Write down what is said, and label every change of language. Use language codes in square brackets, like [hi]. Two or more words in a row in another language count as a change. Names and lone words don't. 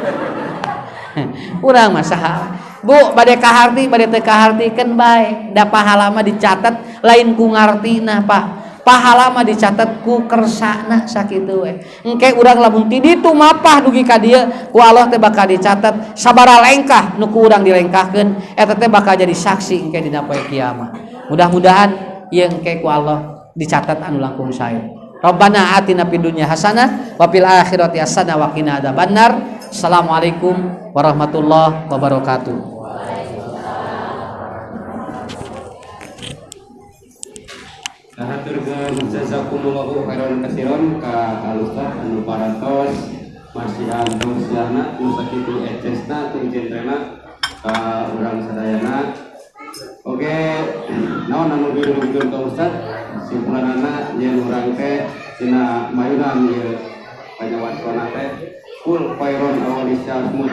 [su] urang mah saha Bu bade kaharti bade teu kahartikeun bae da pahala mah dicatat lain ku ngartina Pak pahala mah dicatat ku kersana sakitu we engke urang lamun ti ditu mapah dugi ka dieu ku Allah teh bakal dicatat sabaraha lengkah nu ku urang dilengkahkeun eta teh bakal jadi saksi engke dina poe kiamat mudah-mudahan ieu engke ku Allah dicatat anu langkung sae [ar] ربنا آتنا في الدنيا حسنة وفي الآخرة حسنة وقنا عذاب النار. السلام عليكم ورحمة الله وبركاته. [su] Haturkeun [ar] جزاكم الله خيرا كثيرا [su] ka Al-Ustaz anu parantos marsihan tausiahna nu sakitu ecesna jeung jentrena ka urang sadayana. Oke, naon anu dilungkeun ka Ustaz? Simpulanana yen urang teh cenah mayunan ieu panyawacoana teh kul khairon awalisya smut.